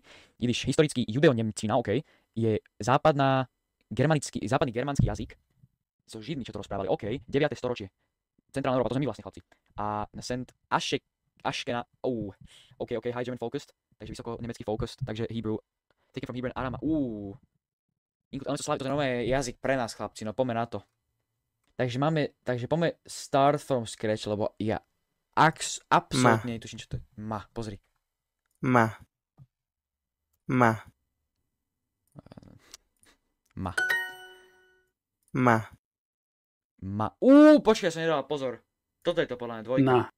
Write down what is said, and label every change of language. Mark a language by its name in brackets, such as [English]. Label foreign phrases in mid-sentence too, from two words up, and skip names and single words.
[Slovak] Jiddiš, historický judeo-nemčina, OK, je západný germánsky jazyk so Židmi, čo to rozprávali, OK, 9. storočie. Centrálna Európa, to sme my vlastne chlapci. A Saint Ashkena, [English] OK, high German focused, [Slovak] takže vysoko nemecký focused, takže [English] Hebrew, taken from Hebrew and Arama, [Slovak] to je nové jazyk pre nás, chlapci, no poďme na to. Takže poďme [English] start from scratch, [Slovak] lebo ja absolútne netuším, čo to je. Pozri. Ma. Počkaj, som nedal pozor. Toto je to podľa mňa dvojka.